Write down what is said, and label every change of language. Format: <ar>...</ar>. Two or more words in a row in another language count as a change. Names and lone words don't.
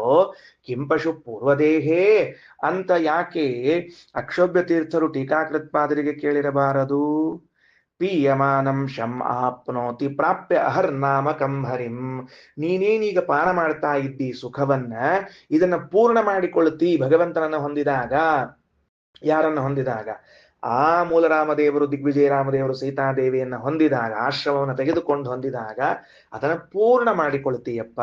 <sa>ಕಿಂಪಶು ಪೂರ್ವದೇಹೇ</sa> <kn>ಅಂತ ಯಾಕೆ ಅಕ್ಷೋಭ್ಯ ತೀರ್ಥರು ಟೀಕಾಕೃತ್ಪಾದರಿಗೆ ಕೇಳಿರಬಾರದು?</kn> <sa>ಪೀಯಮಾನಂ ಶಂ ಆಪ್ನೋತಿ ಪ್ರಾಪ್ಯ ಅಹರ್ನಾಮಕಂ ಹರಿಂ.</sa> <kn>ನೀನೇನೀಗ ಪಾನ ಮಾಡ್ತಾ ಇದ್ದಿ ಸುಖವನ್ನ, ಇದನ್ನ ಪೂರ್ಣ ಮಾಡಿಕೊಳ್ತಿ ಭಗವಂತನನ್ನ ಹೊಂದಿದಾಗ. ಯಾರನ್ನ ಹೊಂದಿದಾಗ? ಆ ಮೂಲರಾಮದೇವರು, ದಿಗ್ವಿಜಯ ರಾಮದೇವರು ಸೀತಾದೇವಿಯನ್ನ ಹೊಂದಿದಾಗ, ಆಶ್ರಮವನ್ನು ತೆಗೆದುಕೊಂಡು ಹೊಂದಿದಾಗ ಅದನ್ನ ಪೂರ್ಣ ಮಾಡಿಕೊಳ್ತೀಯಪ್ಪ.</kn>